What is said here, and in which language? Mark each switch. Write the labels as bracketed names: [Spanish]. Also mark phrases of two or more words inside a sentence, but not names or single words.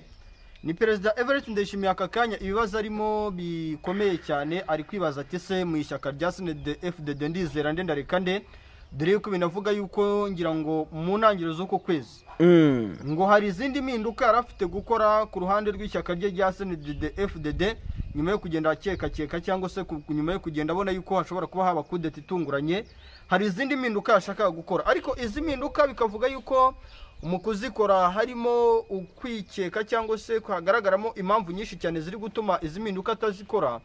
[Kinyarwanda] Ni Perezida Evariste Ndayishimiye aka kanya ibibazo arimo bikomeye cyane, ari kwibaza ati se mu ishyaka rya CNDD-FDD ndizera ndareka nde, dore yuko binavuga yuko ngira ngo mu ntangiriro z'uko kwezi ngo hari izindi mpinduka yarafite gukora ku ruhande rw'ishyaka rye rya CNDD-FDD nyuma yo kugenda akeka cyangwa se nyuma yo kugenda abona yuko hashobora kuba haba kudeta itunguranye. Hari izindi mpinduka yashaka gukora, ariko izi mpinduka bikavuga yuko mu kuzikora harimo ukwikeka cyangwa se hagaragaramo impamvu nyinshi cyane ziri gutuma izi mpinduka atazikora.